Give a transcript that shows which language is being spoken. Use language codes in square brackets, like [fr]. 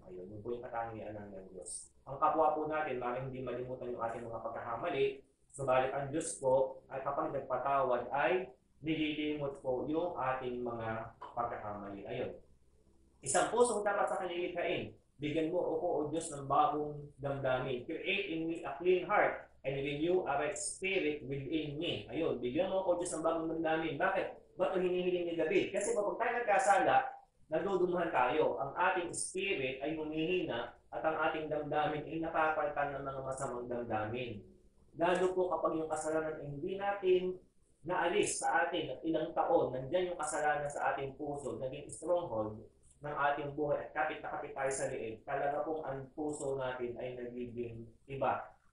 [tl] Ayun, yun po yung katangian ng Diyos. Ang kapwa po natin, maaaring hindi malimutan yung ating mga pagkakamali, subalit ang Diyos po, ay kapag nagpatawad, ay nililimot po yung ating mga pagkakamali. Ayun. Isang pusong dapat sa kanilikhain. Bigyan mo ako, O Diyos, ng bagong damdamin. [en] Create in me a clean heart and renew a right spirit within me. [tl] Ayun, bigyan mo ako, Diyos, ng bagong damdamin. Bakit? Ba't ang hinihiling ni David? Kasi kapag tayo nagkasala, nagdudumuhan tayo. Ang ating spirit ay humihina at ang ating damdamin ay napapalitan ng mga masamang damdamin. Lalo po kapag yung kasalanan ay hindi natin naalis sa atin at ilang taon, nandyan yung kasalanan sa ating puso, naging stronghold ng ating buhay at kapit na kapit tayo sa liig, talaga pong ang puso natin ay nagiging iba.